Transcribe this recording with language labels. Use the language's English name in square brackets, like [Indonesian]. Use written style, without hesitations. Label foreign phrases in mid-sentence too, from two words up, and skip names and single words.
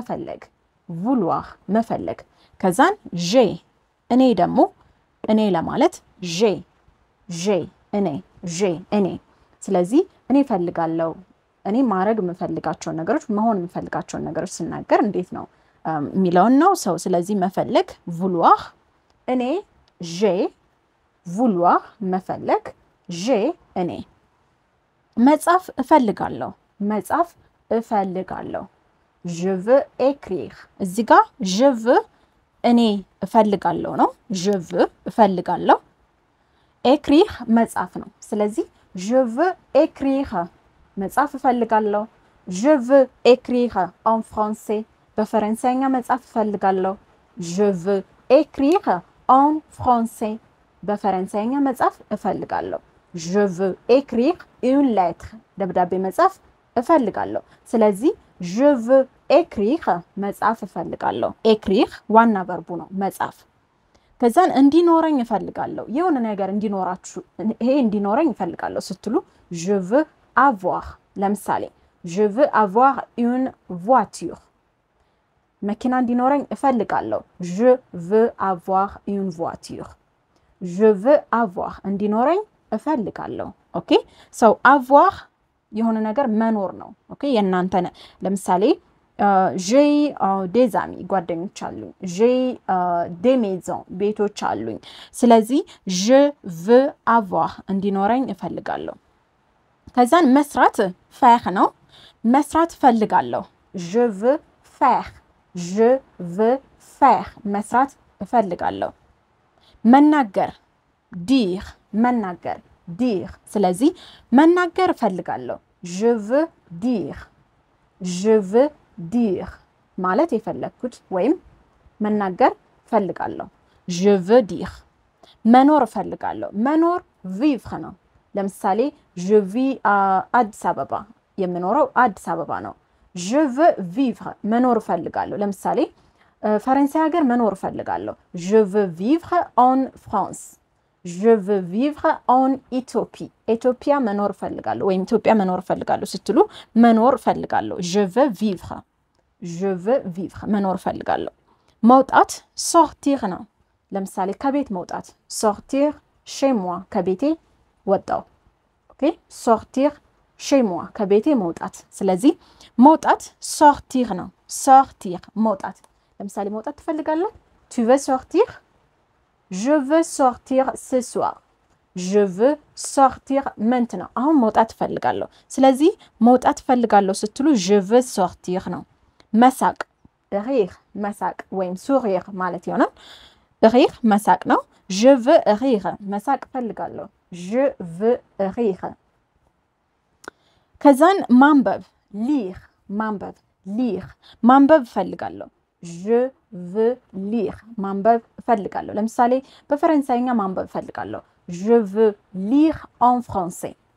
[Amharic] መፈለግ ከዛን j'ai እኔ ደግሞ እኔ ለማለት j'ai እኔ ስለዚህ እኔ ፈልጋለሁ እኔ ማድረግ የምፈልጋቸው ነገሮች መሆን የምፈልጋቸው ነገሮች ስናገር እንዴት ነው የሚለውን ነው ሰው ስለዚህ መፈለግ vouloir እኔ [French] j'ai vouloir [Amharic] መፈለግ j'ai እኔ መጻፍ እፈልጋለሁ [French] je veux écrire [Amharic] እዚህ ጋር [French] je veux [Amharic] እኔ እፈልጋለሁ ነው [French] je veux እፈልጋለሁ écrire [Amharic] መጻፍ ነው ስለዚህ [French] je veux écrire [Amharic] መጻፍ እፈልጋለሁ [French] je veux écrire en français [Amharic] በፈረንሳይኛ መጻፍ እፈልጋለሁ [French] je veux écrire en français [Amharic] በፈረንሳይኛ መጻፍ እፈልጋለሁ [French] je veux écrire une lettre [Amharic] ደብዳቤ መጻፍ እፈልጋለሁ ስለዚህ [French] je veux écrire [Amharic] መጻፍ እፈልጋለሁ [French] écrire [Amharic] ዋና ቨርቡ ነው መጻፍ ከዛን እንዲኖረኝ እፈልጋለሁ የሆነ ነገር እንዲኖራችሁ ይሄ እንዲኖረኝ እፈልጋለሁ ስትሉ [French] je veux avoir [Amharic] ለምሳሌ [French] je veux avoir une voiture [Amharic] መኪና እንዲኖረኝ እፈልጋለሁ [French] je veux avoir une voiture je veux [Amharic] avoir እንዲኖረኝ እፈልጋለሁ ኦኬ so avoir የሆነ ነገር መኖር ነው ኦኬ የናንተ ለምሳሌ [French] j'ai des amis [Amharic] ጓደኞች አሉኝ [French] j'ai des maisons [Amharic] ቤቶች አሉኝ ስለዚህ [French] je veux avoir [Amharic] እንዲኖረኝ እፈልጋለሁ ከዛን መስራት faire ነው መስራት እፈልጋለሁ [French] je veux faire [Amharic] መስራት እፈልጋለሁ መናገር dire ስለዚህ መናገር እፈልጋለሁ [French] je veux dire [Amharic] ማለት የፈለኩት ወይም መናገር እፈልጋለሁ [French] je veux dire [Amharic] መኖር እፈልጋለሁ መኖር vivre ነው ለምሳሌ [French] je vis à [Amharic] አዲስ አበባ የምኖረው አዲስ አበባ ነው [French] je veux [Amharic] vivre መኖር እፈልጋለሁ ለምሳሌ ፈረንሳይ ሀገር መኖር እፈልጋለሁ [French] je veux vivre en France je veux vivre en [Amharic] ኢትዮጵያ መኖር እፈልጋለሁ ወይም ኢትዮጵያ መኖር እፈልጋለሁ ስትሉ መኖር እፈልጋለሁ [French] je veux vivre [Amharic] መኖር እፈልጋለሁ መውጣት sortir ነው ለምሳሌ ከቤት መውጣት [French] sortir chez moi [Amharic] ከቤቴ ወጣው ኦኬ [French] sortir chez moi [Amharic] ከቤቴ መውጣት ስለዚህ መውጣት sortir ነው መውጣት ለምሳሌ መውጣት [French] ትፈልጋለህ tu veux sortir je veux sortir ce soir je veux sortir maintenant [Amharic] አሁን መውጣት ፈልጋለሁ ስለዚህ መውጣት ፈልጋለሁ ስትሉ [French] je veux sortir [Amharic] ነው መሳቅ [French] rire [Amharic] መሳቅ ወይም [French] sourire [Amharic] ማለት ይሆናል [French] rire [Amharic] መሳቅ ነው [French] je veux rire [Amharic] መሳቅ ፈልጋለሁ [French] je veux rire [Amharic] ከዛን ማንበብ ማንበብ ፈልጋለሁ [French] je veux lire [Amharic] ማንበብ ፈልጋለሁ ለምሳሌ በፈረንሳይኛ ማንበብ ፈልጋለሁ [French] je veux lire en français